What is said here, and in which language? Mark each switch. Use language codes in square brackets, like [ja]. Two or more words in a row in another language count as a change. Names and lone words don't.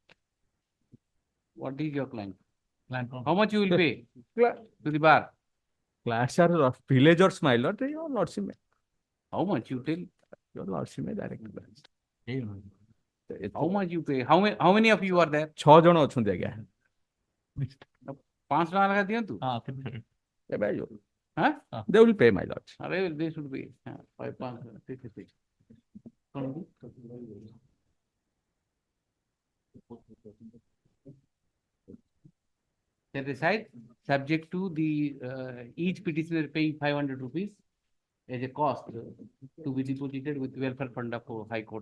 [en] What is your client? How much you will pay Cla- to the bar? Class are of villagers, my lord. Your lordship, How much you tell? your lordship, direct. How much you pay? How many of you are there? [or] 6 ଜଣ ଅଛନ୍ତି ଆଜ୍ଞା। 5 ଟଙ୍କା ଲେଖା ଦିଅନ୍ତୁ। ଏବେ Huh? [en] they will pay, my lord. They should be 5 6. Set aside, subject to the each petitioner paying 500 rupees as a cost to be deposited with welfare fund of High Court.